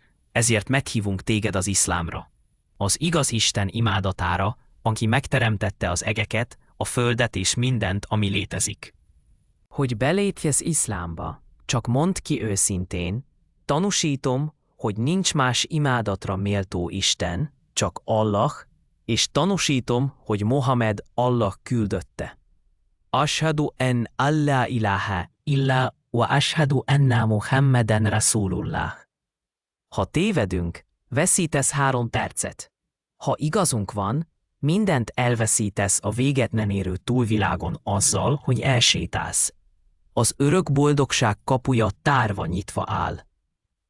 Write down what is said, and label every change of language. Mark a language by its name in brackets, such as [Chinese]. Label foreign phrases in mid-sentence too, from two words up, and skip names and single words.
[Hungarian] Ezért meghívunk téged az iszlámra. Az igaz Isten imádatára, aki megteremtette az egeket, a földet és mindent, ami létezik. Hogy belépjesz iszlámba, csak mondd ki őszintén, tanúsítom, hogy nincs más imádatra méltó Isten, csak Allah, és tanúsítom, hogy Mohamed Allah küldötte. [Arabic] أشهد أن لا إله إلا وأشهد أن محمدا رسول الله. [Hungarian] Ha tévedünk, veszítesz 3 percet. Ha igazunk van, mindent elveszítesz a véget nem érő túlvilágon azzal, hogy elsétálsz. Az örök boldogság kapuja tárva nyitva áll.